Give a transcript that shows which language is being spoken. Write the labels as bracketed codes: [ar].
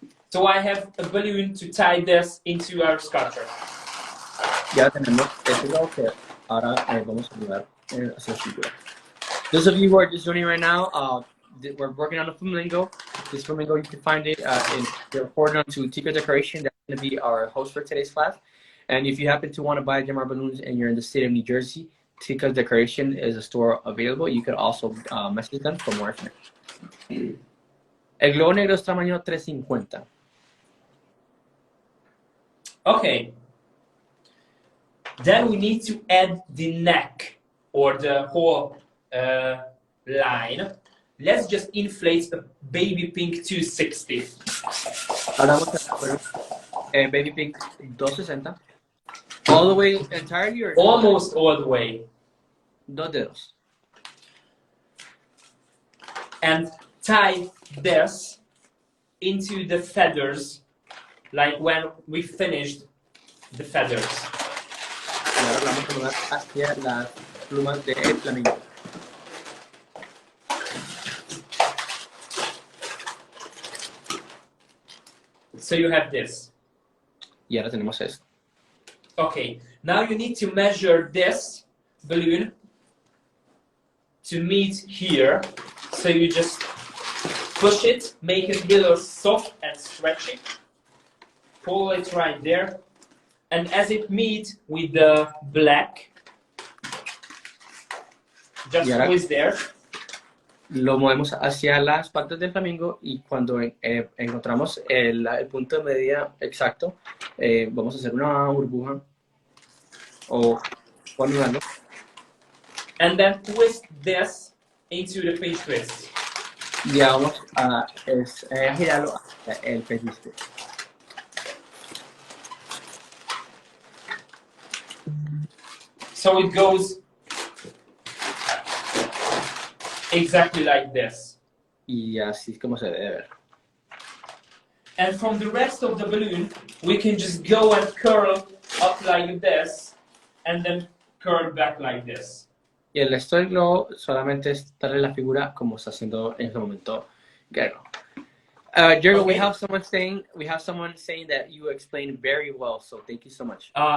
[en] So I have a balloon to tie this into our sculpture. [es] Ya tenemos este lado que ahora vamos a ayudar a hacer figura. [en] Those of you who are just joining right now, we're working on a flamingo. This flamingo, you can find it we're reporting on to Tika Decoration. That's going to be our host for today's class. And if you happen to want to buy Gemar balloons and you're in the state of New Jersey, Tika's Decoration is a store available. You could also message them for more information. [es] El globo negro es tamaño 350. [en] Okay. Then we need to add the neck or the whole line. Let's just inflate a baby pink 260. [es] Ahora vamos a poner baby pink 260. [en] All the way entirely or almost all the way. [es] 2 dedos. [en] And tie this into the feathers, like when we finished the feathers. [es] Y ahora vamos a mudar hacia las plumas de flamingo. [en] So you have this. [es] Y ahora tenemos esto. [en] Okay, now you need to measure this balloon to meet here. So you just push it, make it a little soft and stretchy. Pull it right there. And as it meets with the black, just squeeze there. [es] Lo movemos hacia las patas del flamingo y cuando encontramos el punto de medida exacto, vamos a hacer una burbuja o anudarlo. [en] And then twist this into the pinch twist. [es] Y vamos a girarlo hacia el pinch twist. [en] So it goes exactly like this. [es] Y así es como se debe ver. [en] And from the rest of the balloon, we can just go and curl up like this, and then curl back like this. [es] Y el resto del globo solamente es darle la figura como está haciendo en este momento Gero. Jergo, [en] Okay. we have someone saying that you explained very well, so thank you so much.